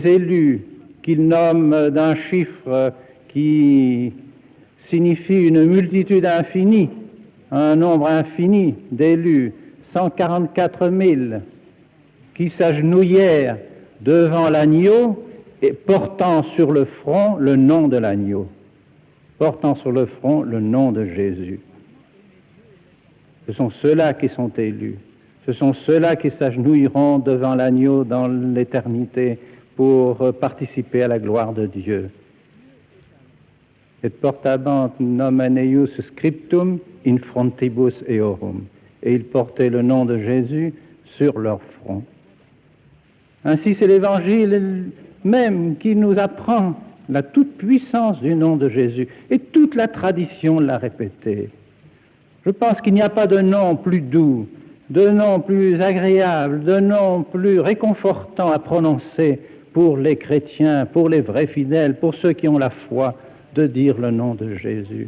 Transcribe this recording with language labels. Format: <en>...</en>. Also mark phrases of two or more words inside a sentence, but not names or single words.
<fr>élus qu'il nomme d'un chiffre qui signifie une multitude infinie, un nombre infini d'élus, 144 000, qui s'agenouillèrent devant l'agneau et portant sur le front le nom de l'agneau, portant sur le front le nom de Jésus. Ce sont ceux-là qui sont élus, ce sont ceux-là qui s'agenouilleront devant l'agneau dans l'éternité pour participer à la gloire de Dieu.</fr> <la>Et portabant nomen eius scriptum in frontibus eorum.</la> <fr>Et ils portaient le nom de Jésus sur leur front. Ainsi, c'est l'Évangile même qui nous apprend la toute-puissance du nom de Jésus. Et toute la tradition l'a répété. Je pense qu'il n'y a pas de nom plus doux, de nom plus agréable, de nom plus réconfortant à prononcer pour les chrétiens, pour les vrais fidèles, pour ceux qui ont la foi, de dire le nom de Jésus.</fr>